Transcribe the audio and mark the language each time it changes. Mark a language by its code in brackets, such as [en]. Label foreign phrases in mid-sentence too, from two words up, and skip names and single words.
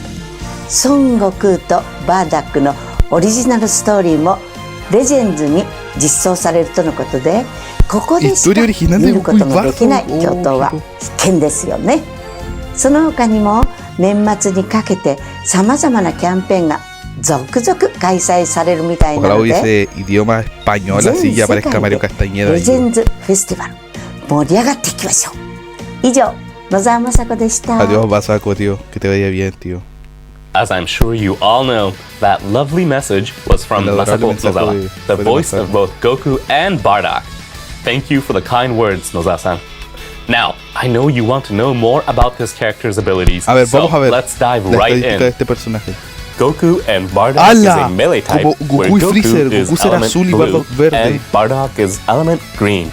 [ja] 孫悟空とバーダックのオリジナルストーリーもレジェンズに実装されるとのことで、ここでしか見ることができない共闘は必見ですよね。その他にも年末にかけてさまざまなキャンペーンが続々開催されるみたいなので、全世界でレジェンズフェスティバル盛り上がっていきましょう。以上、野沢雅子でした。 [es] Adiós, Basaco, tío. Que te vaya bien, tío. [en] As I'm sure you all know, that lovely message was from Masako Nozawa, the voice of both Goku and Bardock. Thank you for the kind words, Nozawa-san. Now, I know you want to know more about this character's abilities, so let's dive right in. Goku and Bardock is a melee type where Goku is element blue and Bardock is element green.